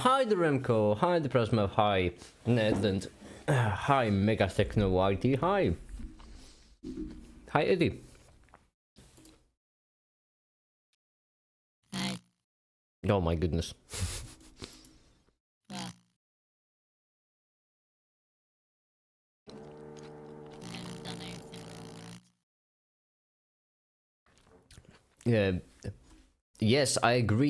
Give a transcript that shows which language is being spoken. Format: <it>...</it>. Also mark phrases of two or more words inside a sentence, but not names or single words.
<en>Hi, the Remco. Hi, the Presmo. Hi, Nedland. Hi, Mega Techno YT. Hi. Hi, Eddie. Hi. Oh my goodness. Well, I haven't done anything wrong Yeah. Yes, I agree.</en>